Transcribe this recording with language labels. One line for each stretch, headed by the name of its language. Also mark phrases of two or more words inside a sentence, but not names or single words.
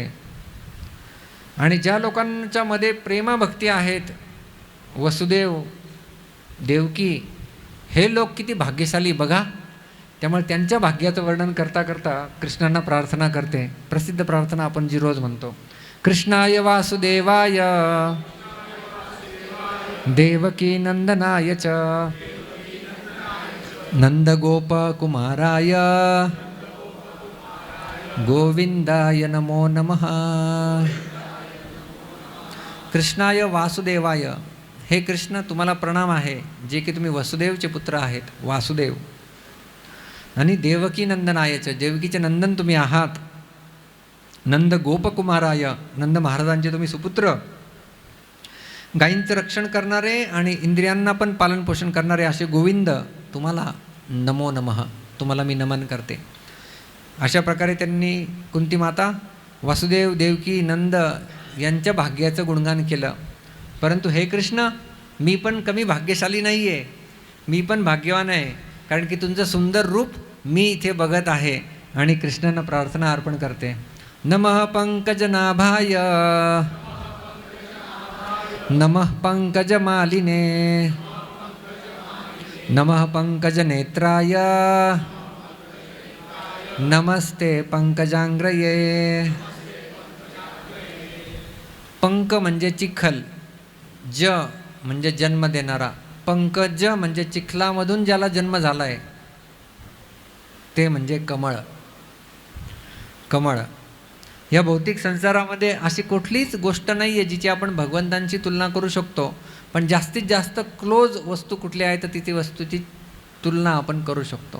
Marathi: आणि ज्या लोकांच्या मध्ये प्रेमभक्ती आहेत, वसुदेव देवकी, हे लोक किती भाग्यशाली बघा. त्यामुळे त्यांच्या भाग्याचं वर्णन करता करता कृष्णांना प्रार्थना करते. प्रसिद्ध प्रार्थना आपण जी रोज म्हणतो,
Sanskrit: कृष्णाय वासुदेवाय देवकी नंदनाय च नंदगोपकुमाराय गोविंदाय नमो नमः. कृष्णाय वासुदेवाय,
Marathi: हे कृष्ण तुम्हाला प्रणाम आहे जे की तुम्ही वसुदेवचे पुत्र आहेत, वासुदेव. आणि देवकी नंदनायच, देवकीचे नंदन तुम्ही आहात. नंद गोपकुमाराय, नंद महाराजांचे तुम्ही सुपुत्र. गायींचं रक्षण करणारे आणि इंद्रियांना पण पालनपोषण करणारे असे गोविंद तुम्हाला
Sanskrit: नमो नमः,
Marathi: तुम्हाला मी नमन करते. अशा प्रकारे त्यांनी कुंती माता वासुदेव देवकी नंद यांच्या भाग्याचं गुणगान केलं. परंतु हे कृष्ण, मी पण कमी भाग्यशाली नाही आहे, मी पण भाग्यवान आहे, कारण की तुमचं सुंदर रूप मी इथे बघत आहे. आणि कृष्णांना प्रार्थना अर्पण करते.
Sanskrit: नमः पंकजनाभाय नमः पंकजमालिने नमः पंकजनेत्राय नमस्ते पंकजांग्रये.
Marathi: पंक म्हणजे चिखल, ज म्हणजे जन्म देणारा, पंकज म्हणजे चिखलामधून ज्याला जन्म झाला आहे ते म्हणजे कमळ. कमळ या भौतिक संसारामध्ये अशी कुठलीच गोष्ट नाही आहे जिची आपण भगवंतांची तुलना करू शकतो, पण जास्तीत जास्त क्लोज वस्तू कुठली आहे तर तिथे वस्तूची तुलना आपण करू शकतो.